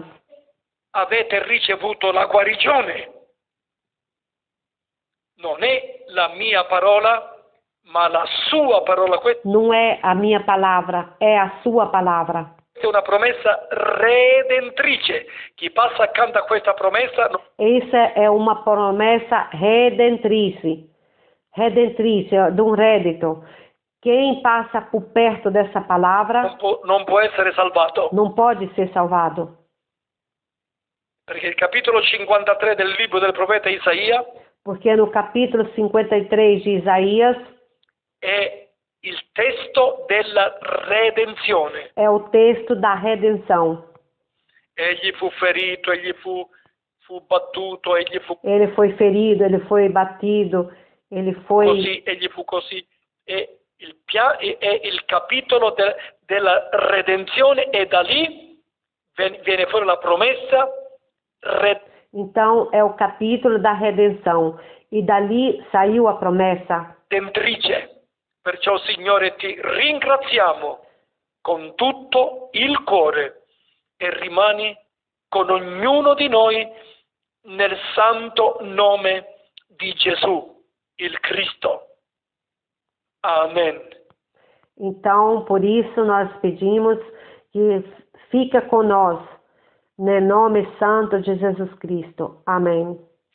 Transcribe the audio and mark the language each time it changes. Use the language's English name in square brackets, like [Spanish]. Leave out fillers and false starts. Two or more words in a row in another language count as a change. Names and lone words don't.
[Italian] Avete ricevuto la guarigione. Non è la mia parola, ma la sua parola. [Portuguese] Não é a minha palavra, é a sua palavra. [Italian] È una promessa redentrice. Chi passa accanto a questa promessa. [Portuguese] Essa é uma promessa redentrice, de um rédito. Quem passa por perto dessa palavra [Italian] non può essere salvato. [Portuguese] Não pode ser salvado. [Italian] Perché il capitolo 53 del libro del profeta Isaia. [Portuguese] Porque no capítulo 53 de Isaías [Italian] è il testo della redenzione. [Portuguese] É o texto da redenção. [Italian] Egli fu ferito, egli fu battuto, [Portuguese] Ele foi ferido, ele foi batido, ele foi. [Italian] Così, egli fu così. E il capitolo della redenzione e da lì viene fuori la promessa. [Portuguese] Então é o capítulo da redenção e dali saiu a promessa. [Italian] Redentrice. Perciò, Signore, ti ringraziamo con tutto il cuore e rimani con ognuno di noi nel santo nome di Gesù, il Cristo. Amen. [Portuguese] Então, por isso, nós pedimos que fica conosco, no nome santo de Jesus Cristo. Amém.